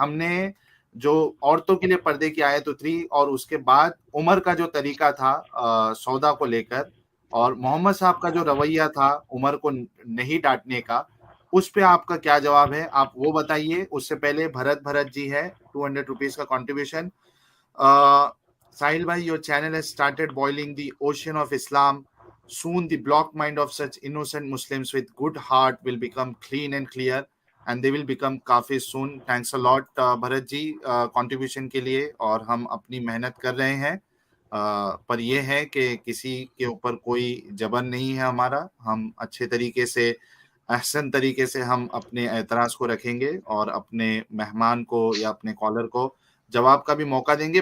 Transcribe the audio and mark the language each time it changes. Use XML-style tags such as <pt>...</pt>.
<ur>ہم نے جو عورتوں کے لیے پردے کی آیت اتری اور اس کے بعد عمر کا جو طریقہ تھا سودا کو لے کر, اور محمد صاحب کا جو رویہ تھا عمر کو نہیں ڈانٹنے کا, اس پہ آپ کا کیا جواب ہے آپ وہ بتائیے. اس سے پہلے بھرت جی ہے 200 روپیز کا کنٹریبیوشن.</ur> <en>ساحل بھائی, your channel has started boiling the ocean of Islam. Soon the block mind of such innocent Muslims with good heart will become clean and clear and they will become काफी soon. Thanks a lot</en> <ur>Bharat جی contribution کے لیے, اور ہم اپنی محنت کر رہے ہیں. پر یہ ہے کہ کسی کے اوپر کوئی جبر نہیں ہے ہمارا. ہم اچھے طریقے سے احسن طریقے سے ہم اپنے اعتراض کو رکھیں گے اور اپنے مہمان کو یا اپنے کالر کو جواب کا بھی موقع دیں گے.</ur>